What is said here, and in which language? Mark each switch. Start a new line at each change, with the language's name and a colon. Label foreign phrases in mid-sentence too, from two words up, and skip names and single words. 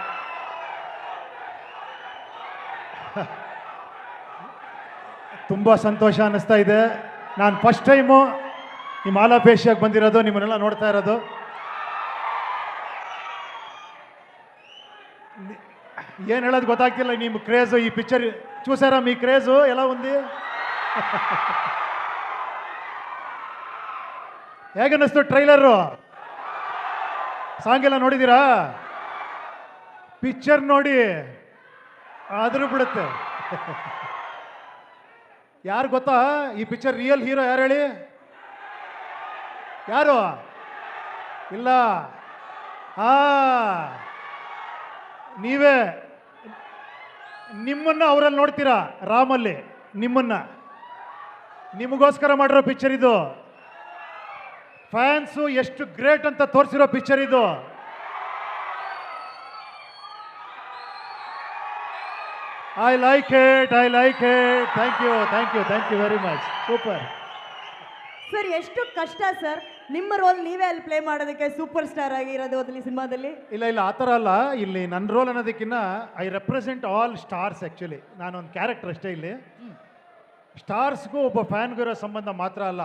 Kannada: ತುಂಬ ಸಂತೋಷ ಅನ್ನಿಸ್ತಾ ಇದೆ. ನಾನು
English: first time
Kannada: ಈ ಮಾಲಾಪೇಶಿಯಾಗಿ ಬಂದಿರೋದು, ನಿಮ್ಮನ್ನೆಲ್ಲ ನೋಡ್ತಾ ಇರೋದು. ಏನು ಹೇಳೋದು ಗೊತ್ತಾಗ್ತಿಲ್ಲ. ನಿಮ್ಮ ಕ್ರೇಜು,
Telugu: ఈ పిక్చర్ చూసారా? మీ క్రేజు ఎలా ఉంది?
Kannada: ಹೇಗನ್ನಿಸ್ತು ಟ್ರೈಲರು? ಸಾಂಗ್ ಎಲ್ಲ ನೋಡಿದ್ದೀರಾ? ಪಿಕ್ಚರ್ ನೋಡಿ ಆದರೂ ಬಿಡುತ್ತೆ. ಯಾರು ಗೊತ್ತಾ ಈ ಪಿಕ್ಚರ್
English: real hero?
Kannada: ಯಾರು ಹೇಳಿ? ಯಾರು? ಇಲ್ಲ. ನೀವೇ. ನಿಮ್ಮನ್ನ ಅವರಲ್ಲಿ ನೋಡ್ತೀರಾ, ರಾಮಲ್ಲಿ ನಿಮ್ಮನ್ನ. ನಿಮಗೋಸ್ಕರ ಮಾಡಿರೋ ಪಿಕ್ಚರ್ ಇದು. ಫ್ಯಾನ್ಸು ಎಷ್ಟು ಗ್ರೇಟ್ ಅಂತ ತೋರಿಸಿರೋ ಪಿಕ್ಚರ್ ಇದು.
English: I like it. thank you very much.
Kannada: ಸೂಪರ್ ಸರ್. ಎಷ್ಟು ಕಷ್ಟ ಸರ್ ನಿಮ್ಮ ರೋಲ್ ನೀವೇ ಅಲ್ಲಿ ಪ್ಲೇ ಮಾಡೋದಕ್ಕೆ,
English: super star
Kannada: ಆಗಿರೋದು ಅದ್ರಲ್ಲಿ ಸಿನಿಮಾದಲ್ಲಿ? ಇಲ್ಲ, ಆ ಥರ ಅಲ್ಲ. ಇಲ್ಲಿ ನನ್ನ ರೋಲ್ ಅನ್ನೋದಕ್ಕಿಂತ
English: I represent all stars.
Kannada: ಆ್ಯಕ್ಚುಲಿ ನಾನೊಂದು ಕ್ಯಾರೆಕ್ಟರ್ ಅಷ್ಟೇ. ಇಲ್ಲಿ ಸ್ಟಾರ್ಸ್ಗೂ ಒಬ್ಬ ಫ್ಯಾನ್ಗೂ ಇರೋ ಸಂಬಂಧ ಮಾತ್ರ ಅಲ್ಲ.